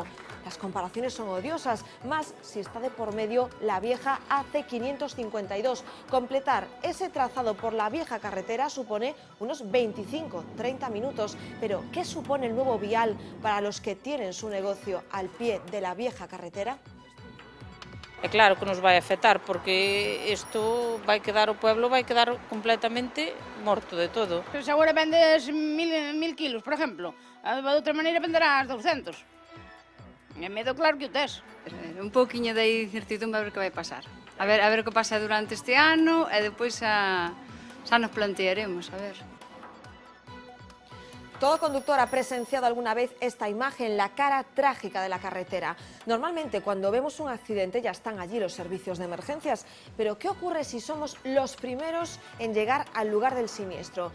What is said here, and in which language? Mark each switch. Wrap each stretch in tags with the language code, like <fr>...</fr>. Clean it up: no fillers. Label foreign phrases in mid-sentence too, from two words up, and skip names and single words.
<es>Las comparaciones son odiosas, más si está de por medio la vieja AC552. Completar ese trazado por la vieja carretera supone unos 25-30 minutos. Pero, ¿qué supone el nuevo vial para los que tienen su negocio al pie de la vieja carretera?</es> <gl>É claro que nos vai afectar, porque isto vai quedar, o pueblo vai quedar completamente morto de todo. Se agora vendes 1000 kilos, por exemplo, de outra maneira venderás 200. É medo claro que o tes. Un pouquiño de incertidumbre a ver que vai pasar. A ver o que pasa durante este ano e depois xa nos plantearemos, a ver.</gl> <es>Todo conductor ha presenciado alguna vez esta imagen, la cara trágica de la carretera. Normalmente cuando vemos un accidente ya están allí los servicios de emergencias, pero ¿qué ocurre si somos los primeros en llegar al lugar del siniestro?</es>